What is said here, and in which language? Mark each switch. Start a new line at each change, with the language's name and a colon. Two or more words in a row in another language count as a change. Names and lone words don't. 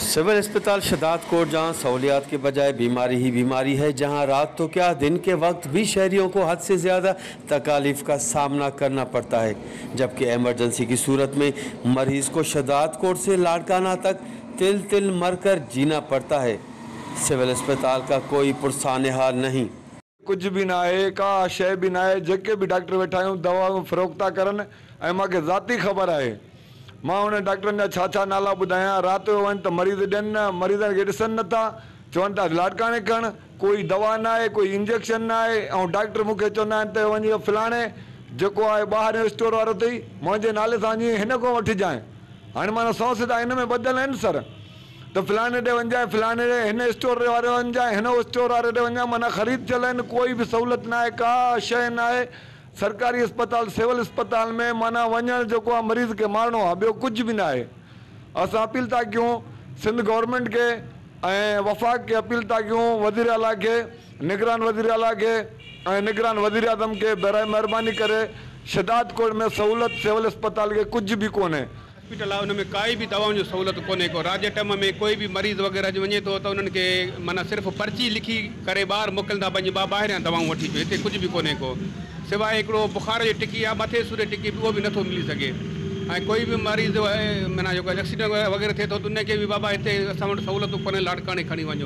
Urdu: سول اسپتال شداد کوٹ، جہاں سہولیات کے بجائے بیماری ہی بیماری ہے، جہاں رات تو کیا دن کے وقت بھی شہریوں کو حد سے زیادہ تکالیف کا سامنا کرنا پڑتا ہے، جبکہ ایمرجنسی کی صورت میں مریض کو شداد کوٹ سے لاڑکانہ تک تل تل مر کر جینا پڑتا ہے. سول اسپتال کا کوئی پرسان حال نہیں, کچھ بھی نا ہے,
Sindhi: का शय
Urdu: بھی نا ہے.
Sindhi: जेके भी डॉक्टर वेठा आहियूं दवाऊं फ़रोख्त था करनि ऐं मूंखे ज़ाती ख़बर आहे। मां उन डॉक्टरनि जा छा छा नाला ॿुधायां। राति जो वञ त मरीज़ ॾियनि न, मरीज़नि खे ॾिसनि नथा, चवनि था लाड़काणे खण, कोई दवा ना आहे, कोई इंजेक्शन ना आहे। ऐं डॉक्टर मूंखे चवंदा आहिनि त वञी फलाणे जेको आहे ॿाहिरि स्टोर वारो अथई, मुंहिंजे नाले सां वञी हिन खां वठिजांइ। हाणे माना 100 सिधा हिन में ॿधियल आहिनि सर, तो फलाने ॾे वञाए, फलाने ॾे हिन स्टोर वारे वञाए, हिन स्टोर वारे ॾे वञाए। माना ख़रीद थियल आहिनि, कोई बि सहूलियत न आहे, का शइ न आहे। सरकारी अस्पताल सिविल अस्पताल में माना वञण जेको आहे मरीज़ खे मारणो आहे, ॿियो कुझु बि न आहे। असां अपील था कयूं सिंध गवर्नमेंट के ऐं वफ़ाक़ के अपील था कयूं, वज़ीर आला के, निगरान वज़ीर आला के ऐं निगरान वज़ीर आज़म के बराए महिरबानी करे शदाद कोट में सहूलियत सिविल अस्पताल के कुछ भी कोन्हे। हॉस्पिटल आहे, उनमें काई भी दवाउनि जो सहूलियत कोन्हे को। रात जे टाइम में कोई भी मरीज़ वग़ैरह वञे थो त उन्हनि खे माना सिर्फ़ु पर्ची लिखी करे ॿाहिरि मोकिलींदा, पंहिंजी ॿाहिरियां दवाऊं वठी अचो। हिते कुझु बि कोन्हे को, सिवाइ हिकिड़ो बुखार जी टिकी आहे, मथे सूर जी टिकी, उहो बि नथो मिली सघे। ऐं कोई बि मरीज़ माना जेको एक्सीडेंट वग़ैरह थिए थो त उनखे बि बाबा हिते असां वटि सहूलियतूं कोन्हे, लाड़काणे खणी वञो।